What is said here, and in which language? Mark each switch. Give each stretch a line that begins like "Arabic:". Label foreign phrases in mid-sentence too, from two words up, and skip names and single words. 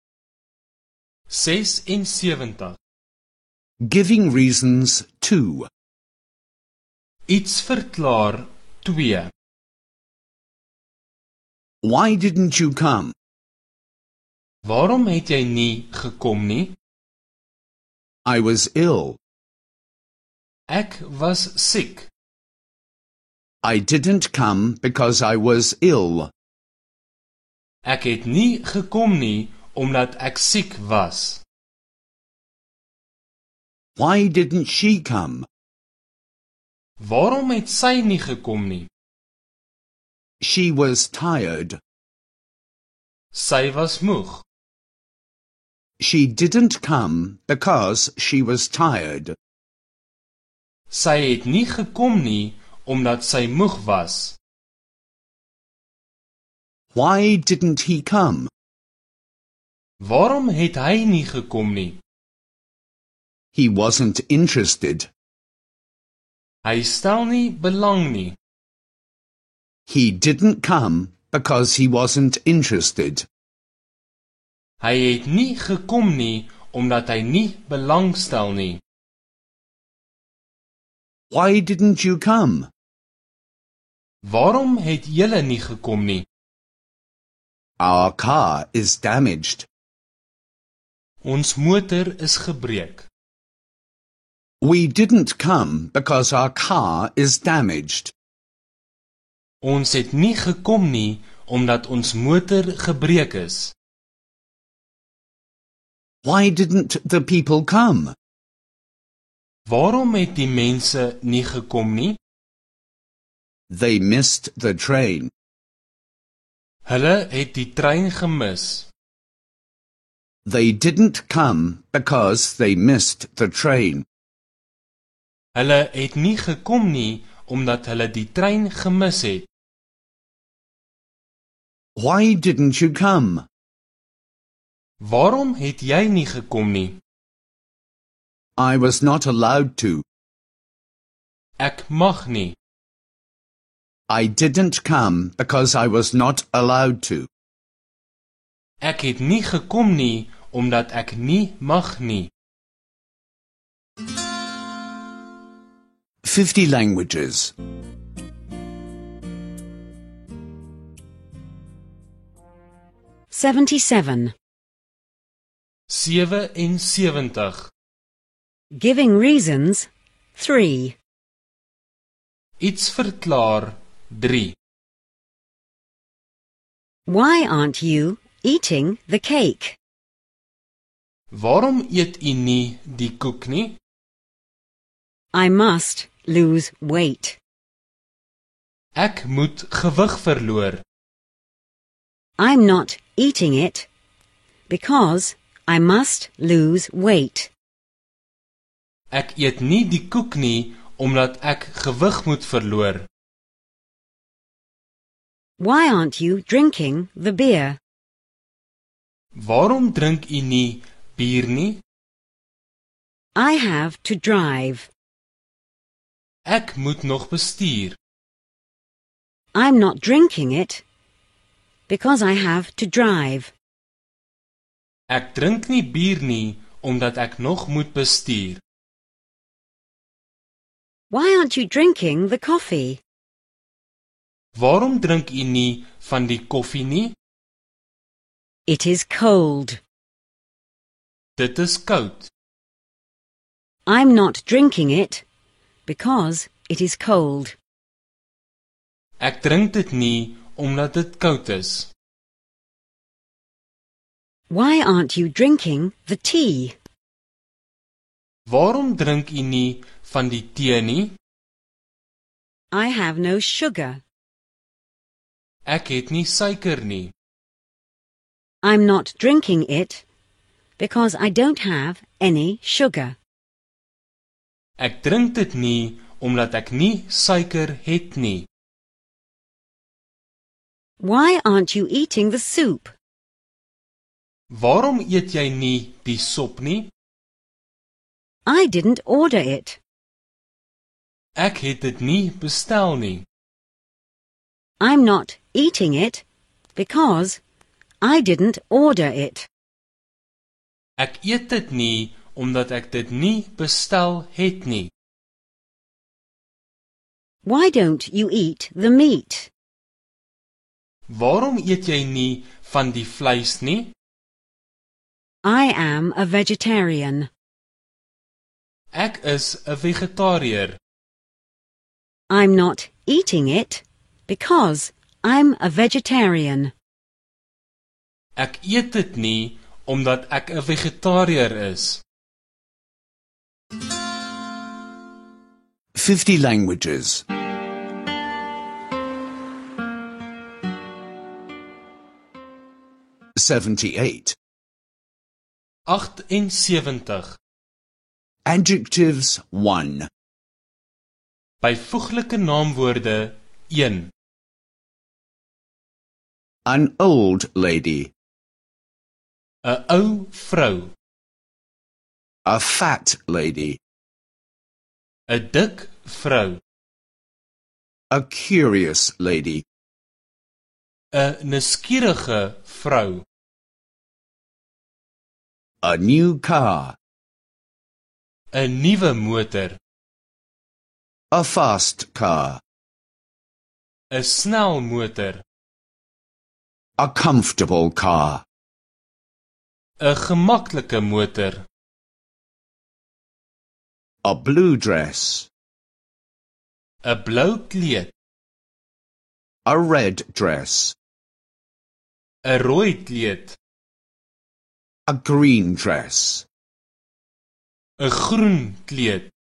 English: 76. Giving reasons 2.
Afrikaans: Iets verklaar 2.
English: Why didn't you come?
Afrikaans: Waarom het jy nie gekom nie?
English: I was ill.
Afrikaans: Ek was siek.
English: I didn't come because I was ill.
Afrikaans: Ek het nie gekom nie omdat ek siek was.
English: Why didn't she come?
Afrikaans: Waarom het sy nie gekom nie?
English: She was tired.
Afrikaans: Sy was moeg.
English: She didn't come because she was tired.
Afrikaans: Sy het nie gekom nie omdat sy moeg was.
English: Why didn't he come?
Afrikaans: Waarom het hy nie gekom nie?
English: He wasn't interested.
Afrikaans: Hy stel nie belang nie.
English: He didn't come because he wasn't interested.
Afrikaans: Hy het nie gekom nie omdat hy nie belang stel nie.
English: Why didn't you come?
Afrikaans: Waarom het julle nie gekom nie?
English: Our car is damaged.
Afrikaans: Ons motor is gebreek.
English: We didn't come because our car is damaged.
Afrikaans: Ons het nie gekom nie omdat ons motor gebreek is.
English: Why didn't the people come?
Afrikaans: Waarom het die mense nie gekom nie?
English: They missed the train.
Afrikaans: Hulle het die trein gemis.
English: They didn't come because they missed the train.
Afrikaans: Hulle het nie gekom nie omdat hulle die trein gemis het.
English: Why didn't you come?
Afrikaans: Waarom het jy nie gekom nie?
English: I was not allowed to.
Afrikaans: Ek mag nie.
English: I didn't come because I was not allowed to.
Afrikaans: Ek het nie gekom nie omdat ek nie mag nie.
English: 50 languages. 77. 77. Giving reasons 3.
Afrikaans: Iets verklaar 3.
English: Why aren't you eating the cake?
Afrikaans: Waarom eet u nie die koek nie?
English: I must lose weight.
Afrikaans: Ek moet gewig verloor.
English: I'm not eating it because I must lose weight.
Afrikaans: Ek eet nie die koek nie omdat ek gewig moet verloor.
English: Why aren't you drinking the beer?
Afrikaans: Waarom drink u nie bier nie?
English: I have to drive.
Afrikaans: Ek moet nog bestuur.
English: I'm not drinking it because I have to drive.
Afrikaans: Ek drink nie bier nie omdat ek nog moet bestuur.
English: Why aren't you drinking the coffee?
Afrikaans: Waarom drink u nie van die koffie nie?
English: It is cold.
Afrikaans: Dit is koud.
English: I'm not drinking it because it is cold.
Afrikaans: Ek drink dit nie omdat dit koud is.
English: Why aren't you drinking the tea?
Afrikaans: Waarom drink u nie van die tee nie?
English: I have no sugar.
Afrikaans: Ek het nie suiker nie.
English: I'm not drinking it because I don't have any sugar.
Afrikaans: Ek drink dit nie omdat ek nie suiker het nie.
English: Why aren't you eating the soup?
Afrikaans: Waarom eet jy nie die sop nie?
English: I didn't order it.
Afrikaans: Ek het dit nie bestel nie.
English: I'm not eating it because I didn't order it.
Afrikaans: Ek eet dit nie omdat ek dit nie bestel het nie.
English: Why don't you eat the meat?
Afrikaans: Waarom eet jy nie van die vleis nie?
English: I am a vegetarian.
Afrikaans: Ek is 'n vegetariër.
English: I'm not eating it because I'm a vegetarian.
Afrikaans: Ek eet dit nie omdat ek 'n vegetariër is.
English: 50 languages. 78. 78. Adjectives 1.
Afrikaans: Byvoeglike naamwoorde 1.
English: An old lady.
Afrikaans: 'n ou vrou.
English: A fat lady.
Afrikaans: 'n dik vrou.
English: A curious lady.
Afrikaans: 'n nuuskierige vrou.
English: A new car.
Afrikaans: 'n nuwe motor.
English: A fast car.
Afrikaans: 'n snel motor.
English: A comfortable car.
Afrikaans: 'n gemaklike motor.
English: A blue dress.
Afrikaans: 'n blou kleed.
English: A red dress.
Afrikaans: 'n rooi kleed.
English: A green dress.
Afrikaans: 'n groen kleed.